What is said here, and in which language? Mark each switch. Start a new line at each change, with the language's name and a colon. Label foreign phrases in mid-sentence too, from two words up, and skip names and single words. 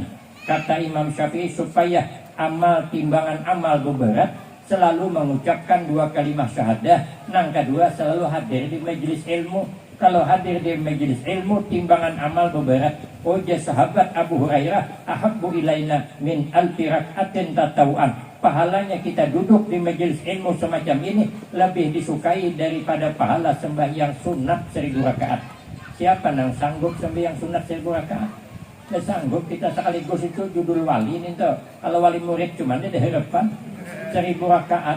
Indonesian: Kata Imam Syafi'i, supaya amal timbangan amal berat, selalu mengucapkan 2 kalimat syahadah. Nang kedua, selalu hadir di majelis ilmu. Kalau hadir di majelis ilmu, timbangan amal berat. Ujar sahabat Abu Hurairah,
Arabic: ahabbu ilaina min alfi rak'atin tatawuan.
Indonesian: Pahalanya kita duduk di majelis ilmu semacam ini lebih disukai daripada pahala sembahyang sunat 1000 rakaat. Siapa yang sanggup sembahyang sunat 1000 rakaat? Tidak sanggup. Kita sekaligus itu judul wali ini tuh. Kalau wali murid cuma ada harapan 1000 rakaat.